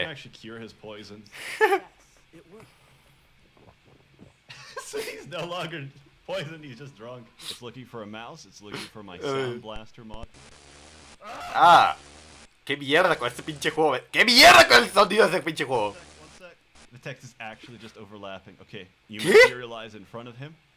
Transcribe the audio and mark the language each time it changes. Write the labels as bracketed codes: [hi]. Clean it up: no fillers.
[en] I can actually cure his poison. It worked. So he's no longer poisoned, he's just drunk. It's looking for a mouse, it's looking for my Sound Blaster mod. ¡Ah! [es] ¡Qué mierda con este pinche juego! ¡Qué mierda con el sonido de ese pinche juego! [en] One sec. The text is actually just overlapping. Okay, you materialize in front of him.